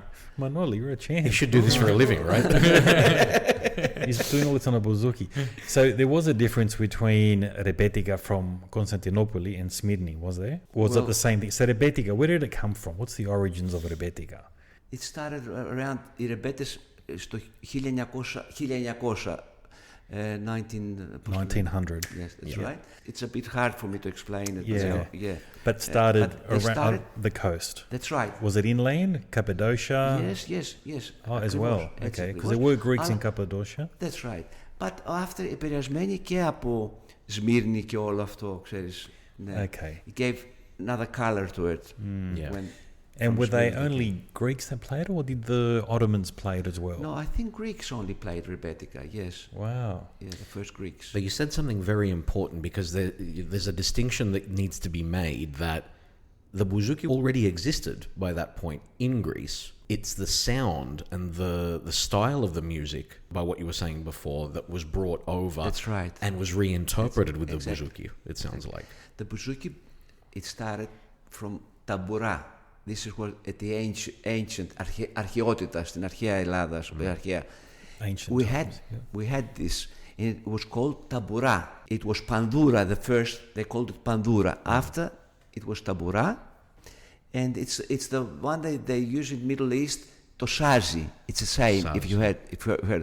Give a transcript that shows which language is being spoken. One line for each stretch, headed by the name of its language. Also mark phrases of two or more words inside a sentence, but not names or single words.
English: Manoli, you're a champ. You should do this for a living, right? He's doing all this on a bouzouki. So there was a difference between Rebetika from Constantinople and Smyrna, was there? Or was it the same thing? So Rebetika, where did it come from? What's the origins of Rebetika? It started around
Greek: οι ρεμπέτες στο
English: 1900. 1900. Yes, that's right. It's a bit hard for me to explain it. Yeah. But started but they around started- the coast. That's right. Was it inland? Cappadocia? Yes. Oh, as
Greek: Ακριβώς,
English: well.
Greek: έτσι
English: Okay, because
Greek: ακριβώς.
English: there were Greeks in
Greek: Αλλά-
English: Cappadocia. That's right. But after
Greek: επηρεασμένοι και από Σμύρνη και όλο αυτό, ξέρεις. Ναι.
English: Okay. It gave another color to it. Yeah. And from were they Smyrna. only Greeks that played it, or did the Ottomans play it as well? No, I think Greeks only played Rebetika, yes. Wow. Yeah, the first Greeks. But you said something very important because there's a distinction that needs to be made that the bouzouki already existed by that point in Greece. It's the sound and the style of the music, by what you were saying before, that was brought over. That's right. And was reinterpreted with Exactly. the bouzouki, it sounds like. The bouzouki, it started from tabura. This is what at the ancient
Greek: αρχαιότητα, στην αρχαία Ελλάδα, αρχαία.
English: Ancient We times, we had this, and it was called tabura. It was pandura. The first they called it pandura. After it was tabura, and it's the one that they use in Middle East.
Greek: Το σάζι.
English: It's the same. If you heard.